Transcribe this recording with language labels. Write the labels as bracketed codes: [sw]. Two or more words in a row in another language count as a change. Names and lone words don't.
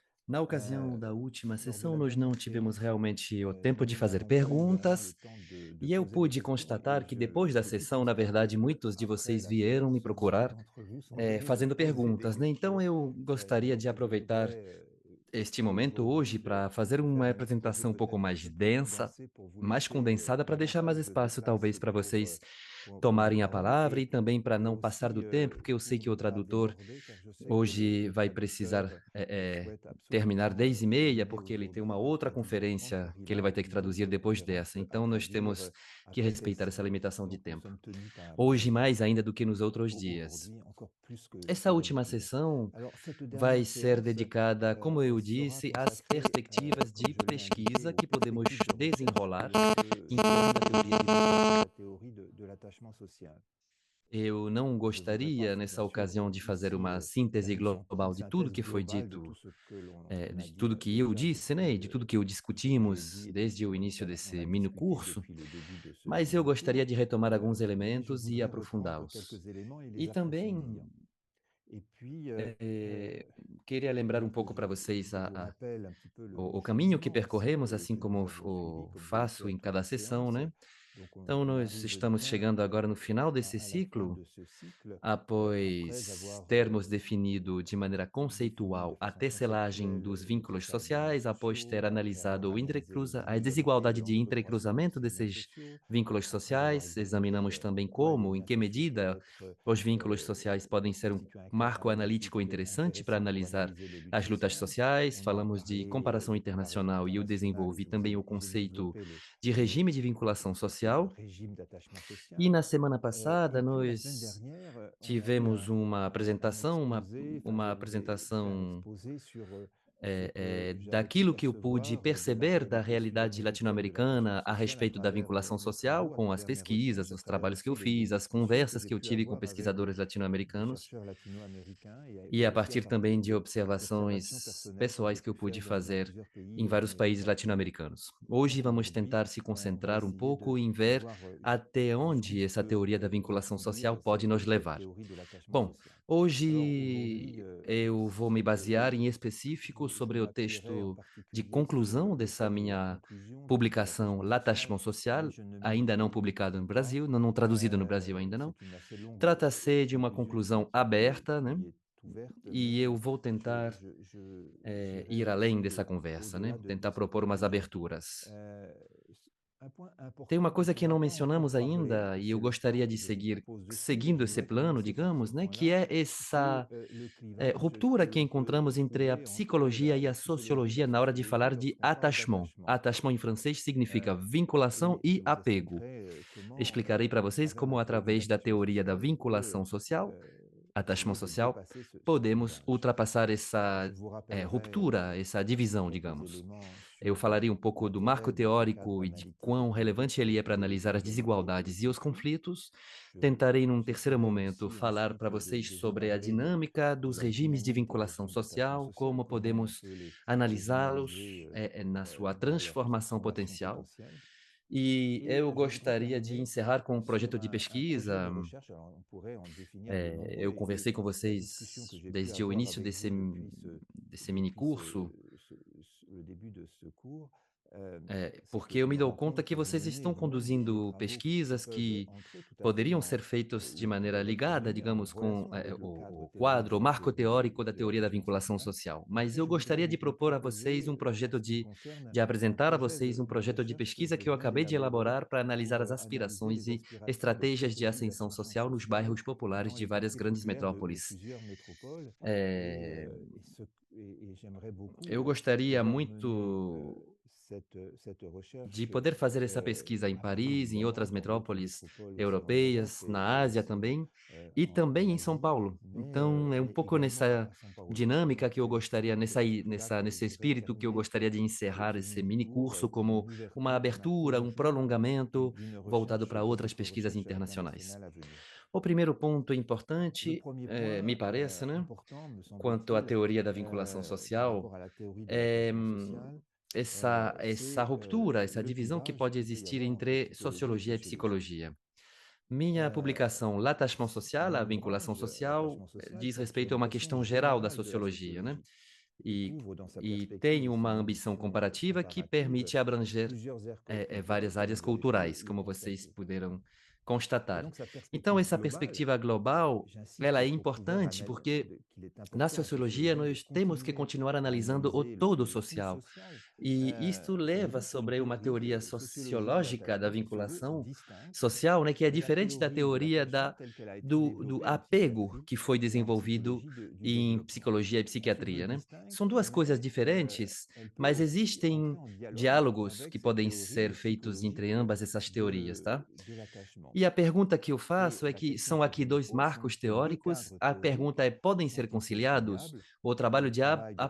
[pt] Na ocasião Heu, da última [fr] Lors de [pt] sessão, [fr] la [pt] nós não [fr] dernière [pt] tivemos [fr] séance, [pt] realmente o tempo de [fr] nous [pt] fazer [fr] n'avons pas eu le [pt] perguntas, [fr] temps de [pt] e eu [fr] poser des [pt] pude [fr] questions et [pt] constatar que [fr] je [pt] depois da [fr] et toutes [pt] sessão, [fr] les [pt] na [fr] semaines, [pt] verdade, muitos de [fr] après [pt] vocês [fr] la [pt] vieram me [fr] séance, beaucoup [pt] procurar, [fr] d'entre vous sont venus me [pt] fazendo [fr] poser des [pt] perguntas, né? Então [fr] questions. [pt] eu gostaria de [fr] Donc je [pt] aproveitar [fr] voudrais, [pt] este momento hoje [fr] aujourd'hui, [pt] para fazer uma [fr] faire un exposé [pt] apresentação um pouco [fr] peut-être un [pt] mais [fr] peu plus [pt] densa, [fr] condensé pour vous [pt] mais [fr] laisser, [pt] condensada, para deixar mais [fr] davantage [pt] espaço, [fr] d'espace [pt] talvez, para vocês [fr] pour vous [pt] tomarem a [fr] parler [pt] palavra e [fr] et [pt] também para [fr] et [pt] não passar [fr] aussi, [pt] do tempo, porque eu sei [fr] pour [pt] que o [fr] ne pas [pt] tradutor [fr] déborder car je sais que [pt] hoje [fr] le [pt] vai precisar [fr] traducteur, souhaite [pt] terminar [fr] absolument, [pt] 10h30, [fr] terminer [pt] porque ele tem uma [fr] aujourd'hui [pt] outra [fr] à 10h30 [pt] conferência [fr] car il [pt] que ele [fr] a [pt] vai ter que [fr] une [pt] traduzir [fr] autre [pt] depois [fr] conférence [pt] dessa. [fr] à [pt] Então nós temos [fr] traduire [pt] que [fr] après [pt] respeitar [fr] celle-ci. [pt] essa limitação de [fr] Donc nous [pt] tempo. [fr] sommes tenus [pt] Hoje mais ainda do que nos outros dias. [fr] aujourd'hui encore plus que [pt] Essa última [fr] d'habitude. [pt] sessão [fr] Alors cette [pt] vai [fr] dernière [pt] ser [fr] séance, [pt] dedicada, como eu [fr] sera [pt] disse, às [fr] consacrée, [pt] perspectivas [fr] comme [pt] de [fr] je l'ai indiqué, [pt] pesquisa [fr] aux [pt] que podemos [fr] perspectives de recherche que [pt] desenrolar [fr] l'on peut [pt] em torno da teoria de vinculação. [fr] la théorie de l'attachement social. [pt] Eu não [fr] Je ne voudrais pas, [pt] gostaria, [fr] bien [pt] nessa [fr] sûr, [pt] ocasião, de fazer [fr] ici, [pt] uma [fr] faire [pt] síntese [fr] une [pt] global de tudo [fr] synthèse [pt] que foi [fr] globale de tout [pt] dito, [fr] ce que l'on a [pt] de [fr] dit [pt] tudo que eu [fr] déjà [pt] disse, né, e de tudo que eu [fr] de tout ce qui est [pt] discutimos [fr] dit et tout ce [pt] desde o [fr] dont [pt] início [fr] on [pt] desse [fr] a [pt] mini [fr] discuté [pt] curso, [fr] depuis le début de ce [pt] mas eu [fr] mini [pt] gostaria [fr] cours. [pt] de retomar alguns [fr] Mais je [pt] elementos e [fr] voudrais reprendre [pt] aprofundá-los. [fr] quelques éléments et les [pt] E também [fr] approfondir. Et puis, [pt] queria lembrar um pouco para vocês [fr] je vous rappelle un petit peu le [pt] o caminho que [fr] cheminement aussi [pt] percorremos, assim [fr] que [pt] como [fr] nous avons suivi, [pt] o [fr] comme vous le [pt] faço em [fr] faites [pt] cada [fr] en [pt] sessão, [fr] séance. [pt] né? [fr] Donc [pt] Então, [fr] on [pt] nós [fr] arrive [pt] estamos [fr] bien [pt] chegando agora no final desse [fr] à la fin [pt] ciclo, [fr] de ce cycle, après [pt] após [fr] avoir [pt] termos definido de maneira [fr] défini de [pt] conceitual a [fr] façon [pt] tecelagem [fr] conceptuelle [pt] dos [fr] les [pt] vínculos [fr] décalogues [pt] sociais, após ter [fr] sociaux, après [pt] analisado [fr] avoir analysé les [pt] a [fr] inégalités [pt] desigualdade de [fr] entre [pt] entrecruzamento [fr] ces liens [pt] desses [fr] sociaux, [pt] vínculos [fr] après avoir [pt] sociais, [fr] examiné [pt] examinamos também [fr] en quoi les [pt] como, em [fr] liens [pt] que [fr] sociaux peuvent [pt] medida [fr] être [pt] os vínculos sociais podem ser um [fr] constituer un cadre [pt] marco [fr] analytique [pt] analítico interessante para [fr] intéressant pour [pt] analisar [fr] analyser les luttes [pt] as lutas [fr] sociales. [pt] sociais, [fr] On a [pt] falamos de [fr] parlé [pt] comparação [fr] du comparaison [pt] internacional e eu [fr] internationale et [pt] desenvolvi também o [fr] j'ai [pt] conceito [fr] développé [pt] de [fr] le, [pt] regime de vinculação [fr] le [pt] social. [fr] régime d'attachement [pt] E [fr] social. [pt] na semana [fr] Et [pt] passada [fr] puis la semaine [pt] nós [fr] dernière, on a eu [pt] tivemos un [fr] exposé, enfin je [pt] uma [fr] vous ai fait un [pt] apresentação [fr] exposé sur ce que j'avais pu [pt] daquilo que eu pude [fr] percevoir de la [pt] perceber da [fr] réalité sur les [pt] realidade [fr] indicateurs de l'attachement [pt] latino-americana a [fr] social à [pt] respeito da [fr] travers [pt] vinculação [fr] mes [pt] social, [fr] travaux, à [pt] com as [fr] travers mes [pt] pesquisas, [fr] recherches, à [pt] os [fr] travers [pt] trabalhos que eu [fr] aussi les [pt] fiz, as [fr] discussions que [pt] conversas [fr] j'ai [pt] que eu [fr] pu [pt] tive com [fr] avoir avec [pt] pesquisadores [fr] des [pt] latino-americanos, [fr] chercheurs latino-américains [pt] e [fr] et [pt] a [fr] aussi à [pt] partir também [fr] partir [pt] de [fr] d'observations [pt] observações [fr] personnelles que j'ai [pt] pessoais que eu [fr] pu [pt] pude [fr] faire dans [pt] fazer [fr] plusieurs [pt] em [fr] pays [pt] vários países [fr] latino-américains. [pt] latino-americanos. Hoje vamos [fr] Aujourd'hui, [pt] tentar se [fr] on va [pt] concentrar um [fr] essayer [pt] pouco em [fr] de [pt] ver [fr] voir [pt] até onde essa [fr] jusqu'où [pt] teoria da [fr] on [pt] vinculação [fr] peut [pt] social [fr] lire [pt] pode nos [fr] cette [pt] levar. [fr] théorie de l'attachement [pt] Bom, [fr] social. Alors aujourd'hui, [pt] hoje eu vou me basear em [fr] je, [pt] específico [fr] je [pt] sobre o [fr] m'appuierai en [pt] texto de [fr] particulier sur [pt] conclusão [fr] le [pt] dessa [fr] texte de [pt] minha [fr] conclusion de [pt] publicação [fr] l'attachement social, [pt] L'attachement [fr] mais [pt] social, [fr] je ne [pt] ainda não [fr] m'étendrai [pt] publicado no [fr] pas. [pt] Brasil, não traduzido no Brasil ainda não. [fr] C'est une assez longue [pt] Trata-se de uma [fr] conclusion [pt] conclusão aberta, né? [fr] qui est ouverte, [pt] E [fr] mais [pt] eu vou tentar ir [fr] j'irai [pt] além [fr] aussi [pt] dessa conversa, né? [fr] au-delà de [pt] Tentar [fr] cette [pt] propor umas [fr] conclusion. [pt] aberturas. [fr] Euh, un point [pt] Tem uma [fr] important [pt] coisa [fr] dont on [pt] que [fr] n'a [pt] não [fr] pas encore [pt] mencionamos [fr] parlé, [pt] ainda, [fr] et [pt] e eu [fr] c'est le plan [pt] gostaria [fr] que [pt] de [fr] je vous [pt] seguir [fr] propose de suivre, et je [pt] seguindo esse [fr] voudrais [pt] plano, [fr] commencer par ce [pt] digamos, né? Que [fr] point-là, [pt] é [fr] qui est [pt] essa [fr] le clivage que [pt] ruptura que [fr] l'on peut [pt] encontramos entre a [fr] trouver entre [pt] psicologia e a [fr] la [pt] sociologia na hora de [fr] sociologie [pt] falar de [fr] lorsqu'on parle [pt] attachement. [fr] d'attachement. [pt] Attachement em francês significa Euh, vinculação [fr] et [pt] e [fr] je vous [pt] apego. [fr] expliquerai comment, [pt] Explicarei para [fr] à [pt] vocês [fr] travers la [pt] como, [fr] théorie de [pt] através da [fr] l'attachement [pt] teoria da [fr] social, on peut [pt] vinculação social, euh, [fr] attachement essayer de social, dépasser ce [pt] podemos [fr] clivage. [pt] ultrapassar essa [fr] Je vous rappellerai [pt] ruptura, essa divisão, [fr] quelques [pt] digamos. [fr] éléments [pt] Eu [fr] sur [pt] falaria um pouco do marco [fr] l'intérêt de ce cadre [pt] teórico e de [fr] analytique [pt] quão relevante ele é para [fr] que [pt] analisar [fr] je [pt] as [fr] développe [pt] desigualdades e os [fr] ici. [pt] conflitos. [fr] Je, [pt] Tentarei, num [fr] je [pt] terceiro [fr] ferai [pt] momento, [fr] aussi [pt] falar para [fr] ensuite [pt] vocês [fr] des [pt] sobre a [fr] énoncés [pt] dinâmica dos [fr] de la [pt] regimes de [fr] dynamique des [pt] vinculação [fr] régimes d'attachement [pt] social, [fr] social, [pt] como [fr] comment on [pt] podemos [fr] peut les [pt] analisá-los [fr] analyser [pt] na sua [fr] dans leur [pt] transformação [fr] transformation [pt] potencial. [fr] potentielle. [pt] E [fr] Et [pt] eu [fr] je voudrais [pt] gostaria de [fr] terminer [pt] encerrar com um [fr] sur [pt] projeto de [fr] un projet de [pt] pesquisa. [fr] recherche. Alors, on pourrait en définir de [pt] Eu [fr] nombreux [pt] conversei com [fr] la discussion que [pt] vocês [fr] j'ai pu [pt] desde o [fr] avoir [pt] início [fr] avec vous [pt] desse mini curso, [fr] le début de ce cours, c'est [pt] porque [fr] que [pt] eu [fr] je [pt] me [fr] me [pt] dou [fr] rends [pt] conta [fr] compte [pt] que [fr] que vous [pt] vocês [fr] menez [pt] estão [fr] vous-même des [pt] conduzindo [fr] travaux qui [pt] pesquisas [fr] peuvent [pt] que [fr] entrer tout à fait [pt] poderiam ser feitos de maneira [fr] ou [pt] ligada, [fr] tenir [pt] digamos, com [fr] relation avec le cadre [pt] o quadro, o [fr] théorique [pt] marco teórico da [fr] de [pt] teoria da [fr] l'attachement [pt] vinculação [fr] social. [pt] social. Mas [fr] Après, [pt] eu [fr] je voudrais [pt] gostaria de [fr] vous [pt] propor a vocês [fr] proposer, [pt] um [fr] en [pt] projeto [fr] ce qui concerne [pt] de [fr] un [pt] apresentar a [fr] projet [pt] vocês um [fr] de [pt] projeto de [fr] recherche que [pt] pesquisa [fr] je [pt] que eu [fr] viens [pt] acabei de [fr] d'élaborer [pt] elaborar para [fr] pour [pt] analisar as [fr] analyser [pt] aspirações e [fr] les [pt] estratégias de [fr] stratégies [pt] ascensão [fr] d'assistance [pt] social nos [fr] sociale [pt] bairros populares [fr] dans [pt] de [fr] les [pt] várias [fr] quartiers [pt] grandes [fr] populaires de [pt] metrópoles. [fr] plusieurs métropoles. Et, Eh, euh, et ce- et j'aimerais [pt] eu [fr] beaucoup [pt] gostaria [fr] pouvoir mener [pt] muito [fr] cette [pt] de [fr] recherche [pt] poder fazer essa pesquisa em [fr] à Paris, [pt] Paris, em [fr] évidemment, [pt] outras [fr] dans d'autres [pt] metrópoles [fr] métropoles aussi en Europe [pt] europeias, na Ásia também, e [fr] en [pt] também em São [fr] Asie, [pt] Paulo. [fr] mais [pt] Então, é um pouco [fr] également [pt] nessa [fr] à São Paulo. [pt] dinâmica [fr] Donc [pt] que eu gostaria, [fr] c'est là que [pt] nesse [fr] je vais [pt] espírito que eu [fr] terminer [pt] gostaria de encerrar [fr] ce [pt] esse [fr] mini [pt] mini [fr] cours [pt] curso [fr] par une [pt] como uma [fr] ouverture, un [pt] abertura, um [fr] prolongement [pt] prolongamento [fr] d'une [pt] voltado [fr] recherche, [pt] para [fr] de [pt] outras [fr] votre [pt] pesquisas [fr] recherche [pt] internacionais. [fr] internationale à venir. [pt] O primeiro ponto [fr] Le [pt] importante, [fr] premier [pt] me [fr] point [pt] parece, né, [fr] important, me [pt] quanto à [fr] semble-t-il, [pt] teoria da vinculação [fr] par [pt] social, [fr] rapport à la théorie de [pt] é [fr] l'attachement social, [pt] essa [fr] c'est [pt] ruptura, essa [fr] le [pt] divisão que [fr] clivage [pt] pode [fr] qu'il peut y [pt] existir [fr] avoir entre [pt] entre [fr] psychologie et [pt] sociologia e [fr] sociologie. [pt] psicologia. Minha Euh, publicação L'attachement social, a [fr] Mon [pt] vinculação [fr] ouvrage, [pt] social, [fr] l'attachement social, [pt] diz [fr] porte sur [pt] respeito a [fr] une [pt] uma [fr] question [pt] questão geral da [fr] générale de la [pt] sociologia, né? [fr] sociologie. [pt] e, [fr] ouvre dans sa [pt] e tem [fr] perspective [pt] uma [fr] ces [pt] ambição [fr] ambitions [pt] comparativa que [fr] comparatives [pt] permite abranger [fr] plusieurs aires [pt] várias [fr] culturelles, comme [pt] áreas [fr] vous avez pu [pt] culturais, [fr] le [pt] como vocês [fr] constater. [pt] puderam [fr] Et [pt] constatar. [fr] donc sa [pt] Então, [fr] perspective [pt] essa [fr] globale, [pt] perspectiva global, ela [fr] j'insiste [pt] é [fr] pour pouvoir [pt] importante porque [fr] qu'il est [pt] na [fr] important en [pt] sociologia [fr] sociologie de [pt] nós temos que [fr] continuer [pt] continuar [fr] à [pt] analisando o [fr] analyser [pt] todo [fr] le tout [pt] social. [fr] social. [pt] E isto [fr] Ça veut [pt] leva [fr] dire qu'il [pt] sobre [fr] peut [pt] uma teoria [fr] existe sociologie de [pt] sociológica da [fr] l'attachement qui se veut [pt] vinculação [fr] distincte [pt] social, né, que é [fr] de la [pt] diferente da [fr] théorie de [pt] teoria [fr] l'attachement telle qu'elle a été [pt] do [fr] développée en [pt] apego [fr] psychiatrie [pt] que foi [fr] et en [pt] desenvolvido [fr] psychologie du [pt] em [fr] développement. [pt] psicologia e [fr] Elle se veut [pt] psiquiatria, né? São [fr] distincte, [pt] duas coisas [fr] mais [pt] diferentes, [fr] elle peut [pt] mas [fr] aussi entrer [pt] existem [fr] en dialogue [pt] diálogos [fr] avec [pt] que [fr] cette [pt] podem [fr] théorie [pt] ser feitos entre [fr] psychologique [pt] ambas essas teorias, tá? [fr] de l'attachement. [pt] E a pergunta que eu [fr] Et [pt] faço é [fr] la [pt] que [fr] question [pt] são [fr] que [pt] aqui [fr] je me [pt] dois [fr] pose, sont [pt] marcos [fr] ces deux [pt] teóricos. [fr] cadres [pt] A [fr] théoriques [pt] pergunta é: podem ser [fr] sont-ils [pt] conciliados? [fr] conciliables? [pt] O trabalho [fr] Le [pt] de [fr] travail de